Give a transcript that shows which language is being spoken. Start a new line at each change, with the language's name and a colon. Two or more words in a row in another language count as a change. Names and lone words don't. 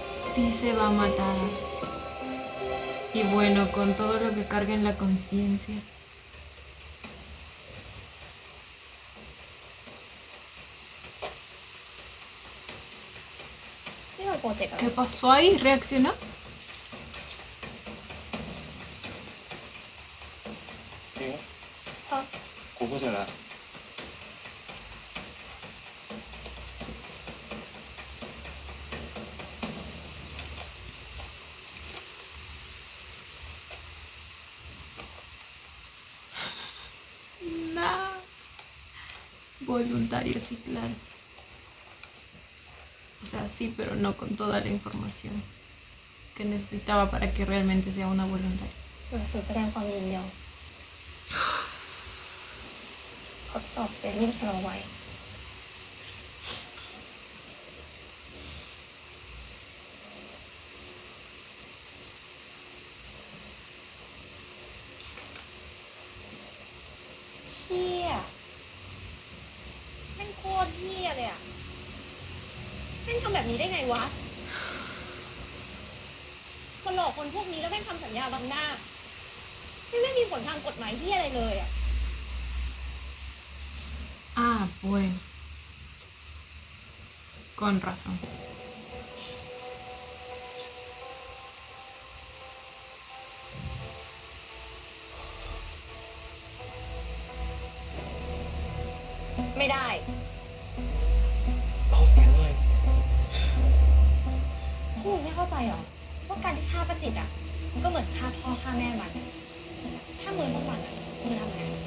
Spanish: sí se va a matar. Y bueno, con todo lo que carga en la conciencia.
Thai: นี่มันโปรเจกต์อะไร
Spanish: ¿Qué pasó ahí? ¿Reaccionó?
Thai: จริง ฮะ กูพูดเสร็จแล้ว
Spanish: No. Voluntario, sí, claro. O sea, sí, pero no con toda la información que necesitaba para que realmente sea una voluntaria.
Thai: หนังสือแสดงความยินยอมทดสอบเซรุ่มชะลอวัย เหี้ยแม่งโคตรเหี้ยเลยอ่ะแม่งทำแบบนี้ได้ไงวะมาหลอกคนพวกนี้แล้วแม่งทำสัญญาบังหน้าไม่มีผลทางกฎหมายเหี้ยอะไรเลยอ่ะ
Spanish: Ah, bueno. Con razón.
Thai: ไม่ได้ เบาเสียงเลย พวกมึงไม่เข้าใจเหรอว่าการที่ฆ่าป้าจิตอ่ะมันก็เหมือนฆ่าพ่อฆ่าแม่มัน ถ้ามึงต้องมันอ่ะมึงทำไง